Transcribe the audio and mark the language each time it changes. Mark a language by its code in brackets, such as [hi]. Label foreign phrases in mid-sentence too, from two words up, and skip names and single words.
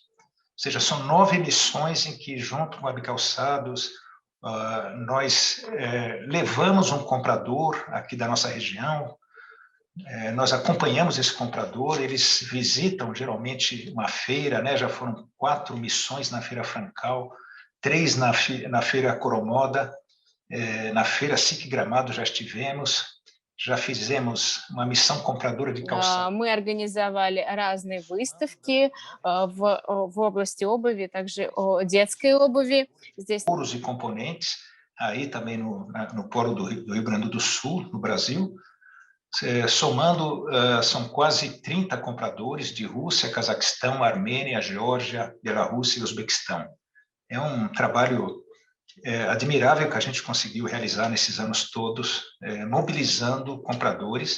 [pt] Ou seja, são 9 missões em que, junto com a Bicalçados, nós levamos um comprador aqui da nossa região, nós acompanhamos esse comprador, eles visitam geralmente uma feira, né? Já foram 4 missões na Feira Francal, 3 na Feira Coromoda, na Feira SIC Gramado já estivemos, já fizemos uma missão compradora de calçados. [ru] Мы организовали разные выставки в области обуви, также о детской обуви. Здесь [pt] Couros e componentes, aí também no Polo do Rio Grande do Sul, no Brasil. Somando, são quase 30 compradores de Rússia, Cazaquistão, Armênia, Geórgia, Bielorrússia e Uzbequistão. É um trabalho admirável que a gente conseguiu realizar nesses anos todos, mobilizando compradores.